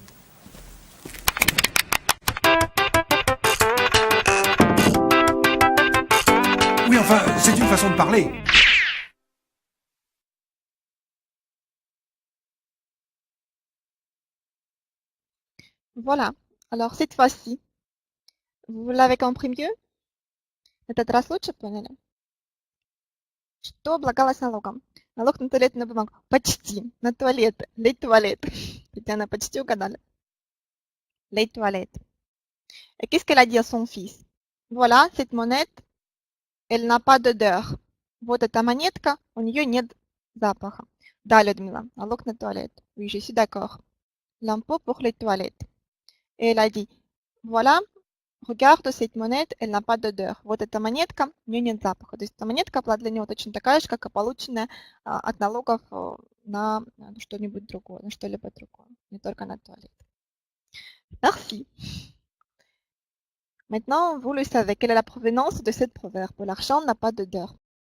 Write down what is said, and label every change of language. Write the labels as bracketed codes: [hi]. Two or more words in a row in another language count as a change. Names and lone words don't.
[fr] Oui, enfin, c'est une façon de parler. Voilà. Alors, cette fois-ci, vous l'avez compris mieux? [ru] Этот раз лучше поняли? Что облагалось налогом? Налог на туалетную бумагу. Почти. На туалет. [fr] Les toilettes. [ru] Татьяна, почти угадали. [fr] Les toilettes. Et qu'est-ce qu'elle a dit à son fils? Voilà, cette monnaie, elle n'a pas d'odeur. [ru] Вот эта монетка, у нее нет запаха. Да, Людмила, налог на туалет. [fr] Oui, je suis d'accord. L'impôt pour les toilettes. Et elle a dit, voilà, regarde cette монета, elle n'a pas d'odeur. [ru] Вот эта монетка, у нее нет запаха. То есть эта монетка была для него точно такая же, как и полученная от налогов на что-нибудь другое, на что-либо другое, не только на туалет. [fr] Merci. Maintenant, vous le savez, quelle est la provenance de cette proverbe? L'argent n'a pas d'odeur.